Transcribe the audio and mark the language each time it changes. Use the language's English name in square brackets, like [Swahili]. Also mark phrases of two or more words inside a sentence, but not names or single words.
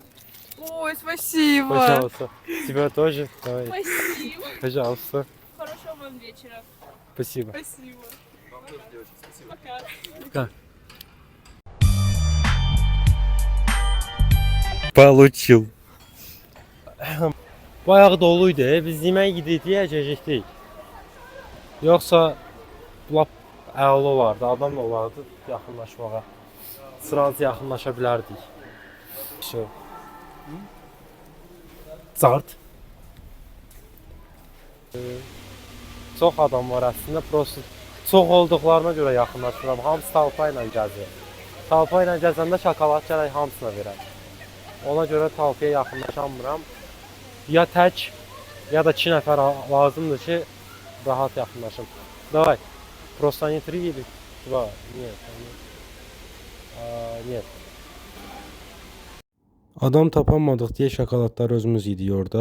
[Russian] Ой, спасибо. Пожалуйста. Тебя тоже. Давай. Спасибо. Пожалуйста. Хорошего вам вечера. Спасибо. Спасибо. Вам тоже, девочки, спасибо. Пока. Получил. [Azerbaijani] Bayağı doluydu. Biz yemək gidik, yeyəcəkdik. Yoxsa lap əla olardı, adam da olardı yaxınlaşmağa. Sırancı yaxınlaşa bilərdik. Şu. Zart. Çox adam var əslində, prosta çox olduqlarına görə yaxınlaşmıram. Hamısı talpa ilə gəzir. Talpa ilə gəzəndə şokolad gərək hamısına verəm. Ona görə talpaya yaxınlaşamıram. Ya tək, ya da 2 nəfər lazımdır ki, rahat yaxınlaşım. [Russian] Davay, просто не 3 или 2, нет. Нет. [Azerbaijani] Adam tapanmadıq deyə şokoladları özümüz yedik orada.